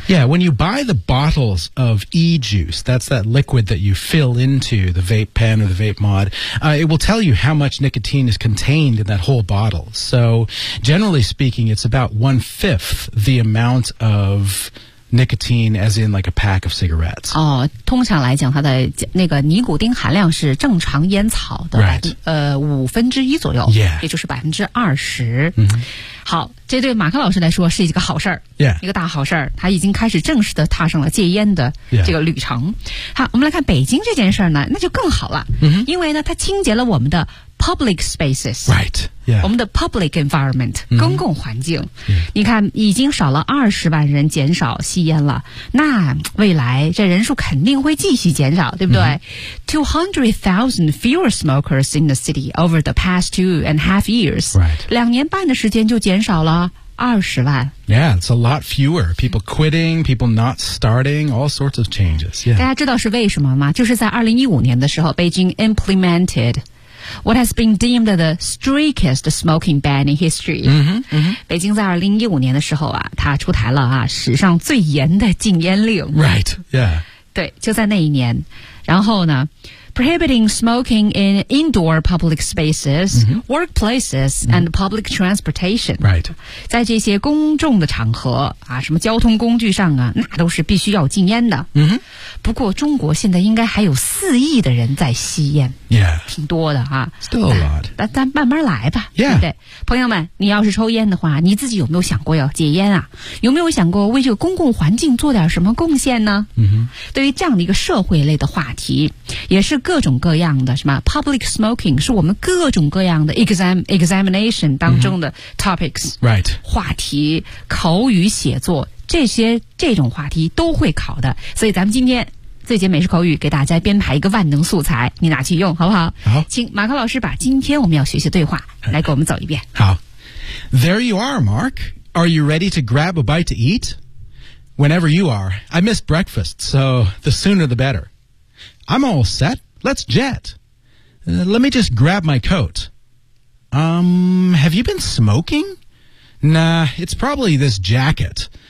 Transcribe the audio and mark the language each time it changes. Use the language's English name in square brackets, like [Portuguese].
[English] Yeah, when you buy the bottles of e-juice, that's that liquid that you fill into the vape pen or the vape mod、it will tell you how much nicotine is contained in that whole bottle. So generally speaking, it's about 1/5 the amount ofNicotine, as in like a pack of cigarettes. [Chinese] 哦，通常来讲，它的那个尼古丁含量是正常烟草的、 [English] right. [Chinese] 1/5左右， [English] yeah. [Chinese] 也就是20%。 Mm-hmm. 好，这对马克老师来说是一个好事儿， [English] yeah. [Chinese] 一个大好事儿。他已经开始正式的踏上了戒烟的这个旅程。 [English] Yeah. [Chinese] 好，我们来看北京这件事儿呢，那就更好了， mm-hmm. 因为呢，它清洁了我们的 [English] public spaces, right? Yeah, [Chinese] 我们的 [English] public environment、 mm-hmm. [Chinese] 公共环境。 [English] Yeah. [Chinese] 你看，已经少了20万人减少吸烟了，那未来这人数肯定会继续减少，对不对、 mm-hmm. [English] 200,000 fewer smokers in the city over the past 2.5 years. Right, [Chinese] 2.5年的时间就减少了20万。 [English] Yeah, it's a lot fewer. People quitting, people not starting, all sorts of changes. Yeah, [Chinese] 大家知道是为什么吗？就是在2015年的时候，北京 [English] implemented. What has been deemed the strictest smoking ban in history? Mm-hmm, mm-hmm. [Chinese] 北京在2015年的时候啊，它出台了啊史上最严的禁烟令。 [English] Right. Yeah. [Chinese] 对，就在那一年，然后呢 [English] ，prohibiting smoking in indoor public spaces,、 mm-hmm. workplaces,、mm-hmm. and public transportation. Right. [Chinese] 在这些公众的场合啊，什么交通工具上啊，那都是必须要禁烟的。嗯哼。不过中国现在应该还有4亿的人在吸烟。 [English] Yeah. [Chinese] 挺多的啊。 [English] Still a lot. [Chinese] 咱慢慢来吧。 [English] Yeah. [Chinese] 对不对？朋友们，你要是抽烟的话，你自己有没有想过要戒烟啊？有没有想过为这个公共环境做点什么贡献呢？嗯哼。对于这样的一个社会类的话题，也是各种各样的什么 [English] public smoking [Chinese] 是我们各种各样的 examination 当中的 topics。 Mm-hmm. Right. 话题、口语写作。这种话题都会考的，所以咱们今天最简美式口语给大家编排一个万能素材，你拿去用好不好？好，请马克老师把今天我们要学习对话来给我们走一遍。 [English] 好 ，There you are, Mark. Are you ready to grab a bite to eat? Whenever you are, I missed breakfast, so the sooner the better. I'm all set. Let's jet. Let me just grab my coat. Have you been smoking? Nah, it's probably this jacket.